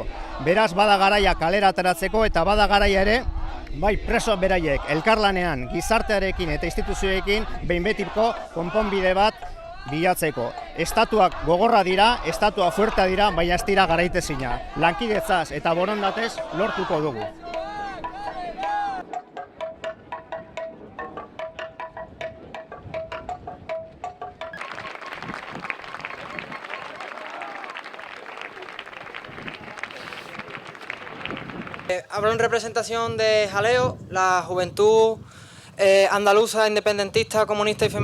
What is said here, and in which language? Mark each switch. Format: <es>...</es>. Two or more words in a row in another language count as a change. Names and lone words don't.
<eu>Beraz, bada garaia kalera ateratzeko eta bada garaia ere, bai preso beraiek elkarlanean, gizartearekin eta instituzioekin behin betiko konponbide bat bilatzeko. Estatuak gogorra dira, estatua fuertea dira, baina ez dira garaitezina. Lankidetzaz eta borondatez lortuko dugu.</eu> <es>Hablo en representación de Jaleo, la juventud andaluza, independentista, comunista y</es>